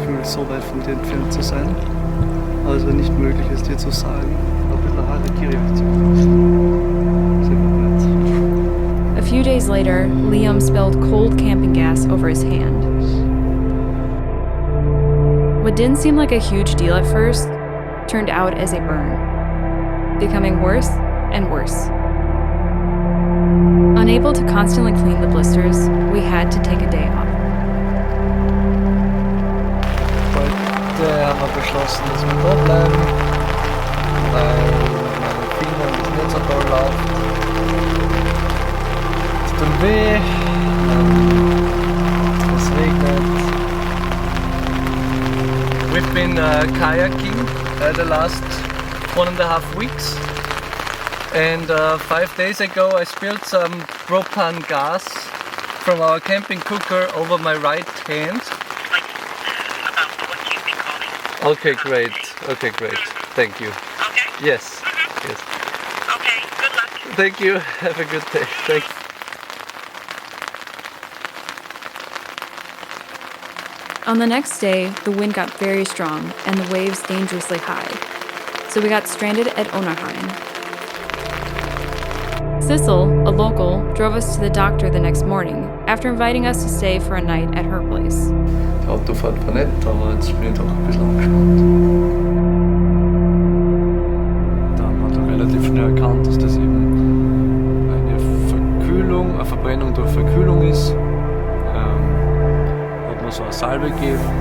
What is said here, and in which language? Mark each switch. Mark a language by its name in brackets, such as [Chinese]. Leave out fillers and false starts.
[German] so weit von dir entfernt zu sein. Aber es war nicht möglich, es dir zu sagen. Ein bisschen Harakiri-Aktion. [English] A few days later, Liam spilled cold camping gas over his hand. What didn't seem like a huge deal at first turned out as a burn, becoming worse and worse. Unable to constantly clean the blisters, we had to take a day off. [German] Heute haben wir beschlossen, dass wir da bleiben, weil meine Finger das nicht so toll läuft. Es tut weh, es regnet. [English] We've been kayaking the last 1.5 weeks, and 5 days ago I spilled some propane gas from our camping cooker over my right hand. Okay, great. Okay, great. Thank you. Okay? Yes. Yes. Okay, good luck. Thank you. Have a good day. Thanks. On the next day, the wind got very strong and the waves dangerously high, so we got stranded at Onarheim. Sissel, a local, drove us to the doctor the next morning after inviting us to stay for a night at her place. [German] Die Autofahrt war nett, aber jetzt bin ich doch ein bisschen angespannt. Da haben wir doch relativ schnell erkannt, dass das eben eine Verkühlung, eine Verbrennung durch Verkühlung ist. Hat mir so eine Salbe gegeben.